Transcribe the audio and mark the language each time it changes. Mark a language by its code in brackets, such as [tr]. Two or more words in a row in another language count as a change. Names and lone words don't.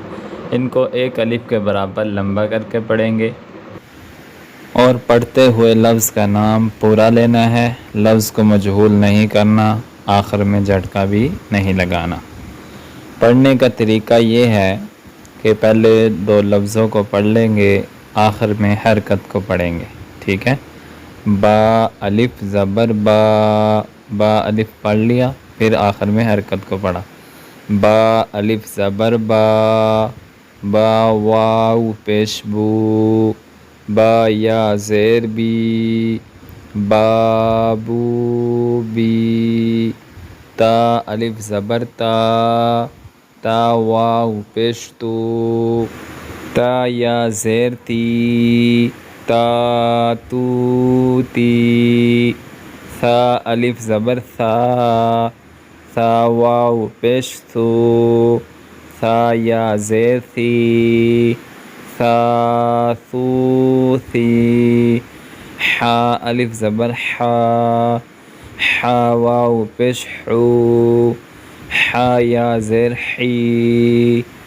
[ur] ان کو ایک الف کے برابر لمبا کر کے پڑھیں گے اور پڑھتے ہوئے لفظ کا نام پورا لینا ہے، لفظ کو مجہول نہیں کرنا، آخر میں جھٹکا بھی نہیں لگانا۔ پڑھنے کا طریقہ یہ ہے کہ پہلے 2 لفظوں کو پڑھ لیں گے، آخر میں حرکت کو پڑھیں گے، ٹھیک ہے؟ با الف زبر با، با الف پڑھ لیا، پھر آخر میں حرکت کو پڑھا۔ با الف زبر با، با واو پیش بو، با یا زیر بی، بابو بی، تا الف زبر تا، تا واو پیش تو، تا یا زیر تی، تا تو تی، ثا الف زبر ثا، ثا واو پیش ثو، ثا یا زیر ثی، ثا ثو ثی، حا الف زبر حا، حا واو پیش حو، حا یا زیر حی،